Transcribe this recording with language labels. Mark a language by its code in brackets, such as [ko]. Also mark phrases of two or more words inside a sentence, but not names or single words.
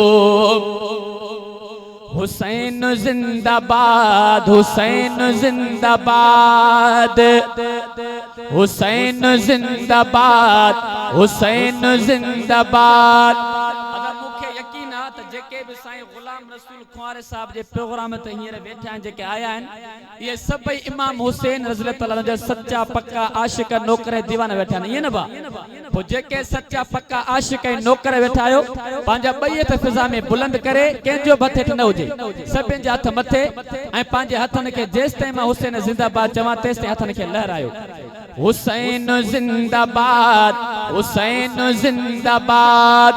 [sd] हुसैन जिंदाबाद हुसैन जिंदाबाद हुसैन जिंदाबाद हुसैन जिंदाबाद अगर मुखे यकीन आ त जेके भी साईं गुलाम रसूल खुआरे साहब जे प्रोग्राम ते हींअर वेठा आहिनि जेके आया आहिनि ये सभई इमाम हुसैन रज़ियल्लाहु ताला जा सच्चा पक्का आशिक नौकर दीवाना वेठा आहिनि ईअं न बा पोइ जेके सच्चा पक्का आशिक नौकर वेठा आहियो पंहिंजा ॿई हथ फिज़ा में बुलंद करे कंहिंजो बि हेठि न हुजे सभिनि जा हथ मथे ऐं पंहिंजे हथनि खे जेसि ताईं मां हुसैन जिंदाबाद चवां तेसि ताईं हथनि खे लहरायो हुसैन जिंदाबाद हुसैन जिंदाबाद